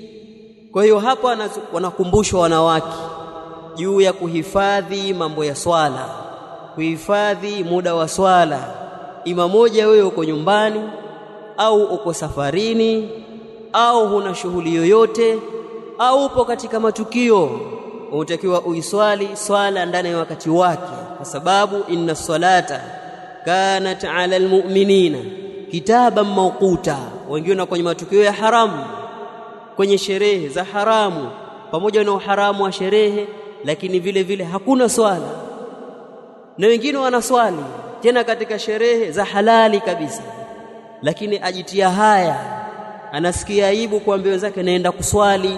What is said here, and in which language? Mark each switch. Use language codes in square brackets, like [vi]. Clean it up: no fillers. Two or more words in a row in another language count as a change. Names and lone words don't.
[sw] Kwa hiyo hapa wanakumbushwa wanawake juu ya kuhifadhi mambo ya swala, kuhifadhi muda wa swala. Ima moja wewe uko nyumbani au uko safarini au huna shughuli yoyote au upo katika matukio, unatakiwa uiswali swala ndani ya wakati wake, kwa sababu [ar] إن الصلاة كانت على المؤمنين كتابا موقوتا. [sw] Wengine kwenye matukio ya haramu, kwenye sherehe za haramu, pamoja na uharamu wa sherehe, lakini vile vile hakuna swala. Na wengine wanaswali tena katika sherehe za halali kabisa, lakini ajitia haya, anasikia aibu kuambia wenzake naenda kuswali.